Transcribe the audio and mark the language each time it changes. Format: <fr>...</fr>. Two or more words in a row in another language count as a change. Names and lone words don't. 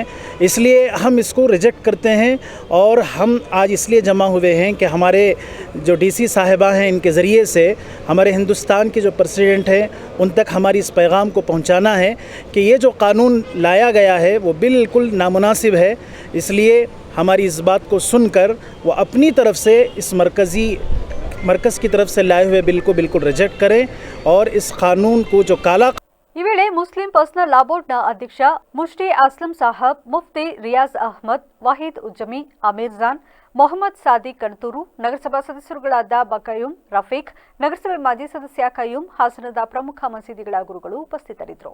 <hi>इसलिए हम इसको रिजेक्ट करते हैं और हम आज इसलिए जमा हुए हैं कि हमारे जो डीसी साहिबा हैं, इनके ज़रिए से हमारे हिंदुस्तान के जो प्रेसिडेंट हैं उन तक हमारी इस पैगाम को पहुंचाना है कि ये जो कानून लाया गया है वो बिल्कुल नामुनासिब है। इसलिए हमारी इस बात को सुनकर वो अपनी तरफ से इस मरकज़ की तरफ से लाए हुए बिल को बिल्कुल रिजेक्ट करें और इस कानून को जो काला</hi> <kn>ಈ ವೇಳೆ ಮುಸ್ಲಿಂ ಪರ್ಸನಲ್ ಲಾ ಬೋರ್ಡ್ನ ಅಧ್ಯಕ್ಷ ಮುಫ್ತಿ ಅಸ್ಲಂ ಸಾಹಬ್, ಮುಫ್ತಿ ರಿಯಾಜ್ ಅಹ್ಮದ್, ವಾಹಿದ್ ಉಜ್ಜಮಿ, ಅಮೀರ್ ಜಾನ್, ಮೊಹಮ್ಮದ್ ಸಾದಿಕ್ ಕಣತೂರು, ನಗರಸಭಾ ಸದಸ್ಯರುಗಳಾದ ಬಕಯೂಮ್, ರಫೀಕ್, ನಗರಸಭೆ ಮಾಜಿ ಸದಸ್ಯ ಕಯೂಮ್, ಹಾಸನದ ಪ್ರಮುಖ ಮಸೀದಿಗಳ ಗುರುಗಳು ಉಪಸ್ಥಿತರಿದ್ದರು.</kn>